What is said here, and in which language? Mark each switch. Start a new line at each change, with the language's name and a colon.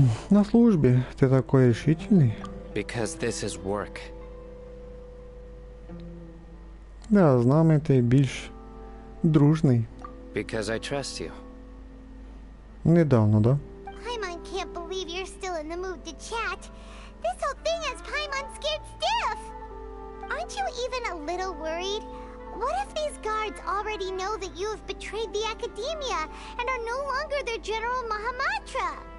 Russian: На службе ты такой решительный.
English: Because this is work.
Ukrainian: Да, з нами ти більш дружний.
English: Because I trust you.
Russian: Недавно, да?
English: Paimon can't believe you're still in the mood to chat. This whole thing has Paimon scared stiff. Aren't you even a little worried? What if these guards already know that you have betrayed the Academia and are no longer their General Mahamatra?